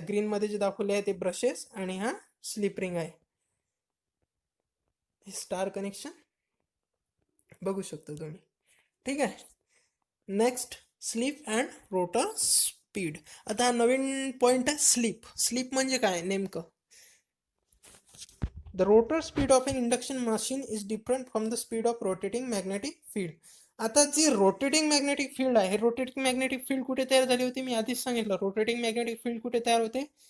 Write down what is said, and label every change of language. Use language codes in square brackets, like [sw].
[mr] Green मध्ये जे दाखवले आहे ते ब्रशेस आणि हा स्लिप रिंग आहे. हे स्टार कनेक्शन. बघू शकता तुम्ही. ठीक आहे. [en] Next slip and rotor speed. [mr] आता हा नवीन पॉईंट आहे स्लीप. स्लीप म्हणजे काय नेमकं? [en] The rotor speed of an induction machine is different from the speed of rotating magnetic field. [mr] आता जी रोटेटिंग मॅग्नेटिक फील्ड आहे, रोटेटिंग मॅग्नेटिक फील्ड कुठे तयार झाली होती? मी आधीच सांगितलं, रोटेटिंग मॅग्नेटिक फील्ड कुठे तयार होते?